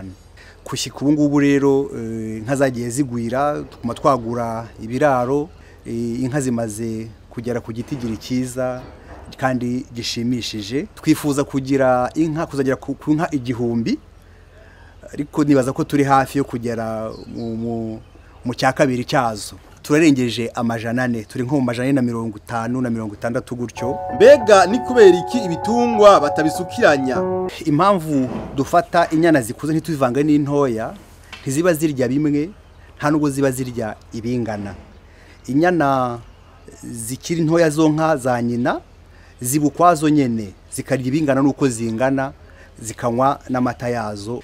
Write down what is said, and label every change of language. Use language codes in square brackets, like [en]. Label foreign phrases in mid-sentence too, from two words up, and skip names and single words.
[rn] Kushyika ubu ngubu rero inka zagiye zigwira tukuma twagura ibiraro inka zimaze kugera ku gitigiri cyiza kandi gishimishije. Twifuza kugira inka kuzagera ku nka 1000 ariko nibaza ko turi hafi yo kugera mu cya kabiri cyazo. Turarengeje amajana 4 turi nko mu majana 450 na 60 gutyo. Mbega ni kubera iki ibitungwa batabisukiranya? Impamvu dufata inyana zikuze ntituvanga n'intoya ntiziba zirya bimwe nta nubwo ziba zirya ibingana. Inyana zikiri ntoya zonka za nyina zibukwazo nyene zikarya ibingana nuko zingana zikanywa n'amata yazo.